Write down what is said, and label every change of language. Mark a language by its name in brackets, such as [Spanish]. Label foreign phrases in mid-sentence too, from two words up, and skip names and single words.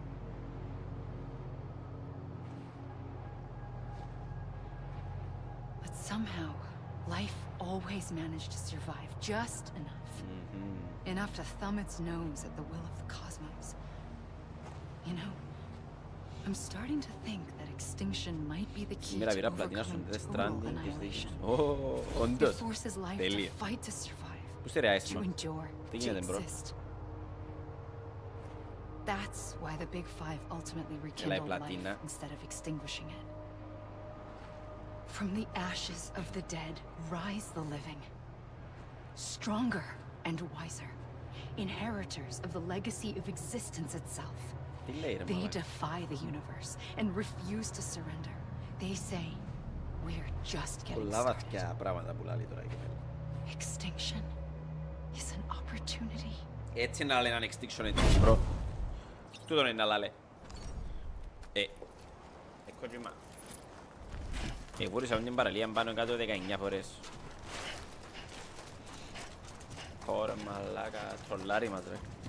[English] But somehow, life always managed to survive just enough. Enough to thumb its nose at the will of the cosmos. You know, I'm starting to think that extinction might be the key [Greek] Σήμερα [English] to [Greek] πήρα πλατινά στον [English] overcoming Death total [Greek] Stranding και [English] annihilation. [Greek] όντως. [English] It forces life [Greek] Τέλεια. [English] to fight to survive, [Greek] Πού είστε ρε [English] to [Greek] άισθημα. [English] endure, [Greek] Τι [English] to [Greek] γίνεται μπρο. [English] exist. That's why the Big Five ultimately [Greek] Έλα η [English] rekindled [Greek] πλατίνα. [English] life instead of extinguishing it. From the ashes of the dead rise the living, stronger and wiser, inheritors of the legacy of existence itself. [Greek] Τι λέει ρε [English] They [Greek] μαλάκα. [English] defy the universe and refuse to surrender. They say, we're just getting [Greek] Πολλά [English] started. [Greek] βαθιά πράγματα που λάλλει τώρα εκεί πέρα. [English] Extinction is an opportunity. [Greek] Έτσι να λένε extinction έτσι μπρο. Τούτον είναι να λάλε. Εκκότσιμα. Μπορούσα με την παραλία πάνω κάτω 19 φορές. Ωραία μαλάκα, τρολάρι μας ρε.